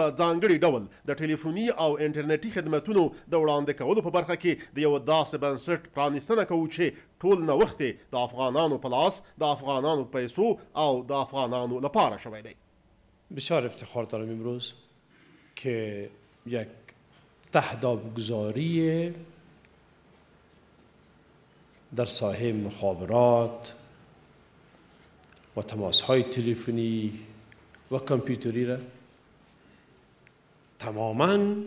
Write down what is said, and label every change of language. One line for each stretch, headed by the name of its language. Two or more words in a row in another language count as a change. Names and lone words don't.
Pashto: ځانګړي ډول د ټلیفوني او انټرنیټي خدمتونو د وړاندې کولو په برخه کې د یو داسې بنسټ پرانیستنه کوو چې ټول نوښت د افغانانو په لاس د افغانانو پیسو او د افغانانو لپاره شوی دی.
Persian: بسیار افتخار دارم امروز که یک تهدابگذاری در ساحه مخابرات و تماس‌های تلفنی و کامپیوتری را تماماً